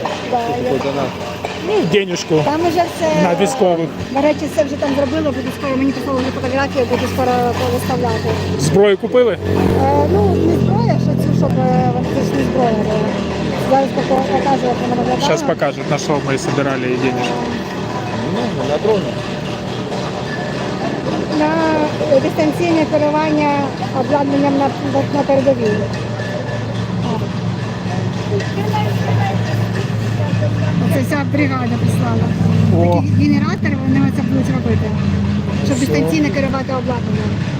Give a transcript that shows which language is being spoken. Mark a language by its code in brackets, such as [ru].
[ru] Да, я... Денюжку Там уже все, [uk] на військових. до речі, все вже там зробили, буду скоро, мені прислали вже фотографії, буду скоро виставляти. Зброю купили? Ну, не зброя, що цю, щоб вони це ж не зброя була. Зараз покажу, як вона виглядає. [ru] Сейчас покажет, на что мы собирали денежку. [uk] На дроні. На дистанційне керування обладнанням на передовій. Це вся бригада прислала. О. Такі генератори, вони це будуть робити. Щоб дистанційно керувати обладнанням.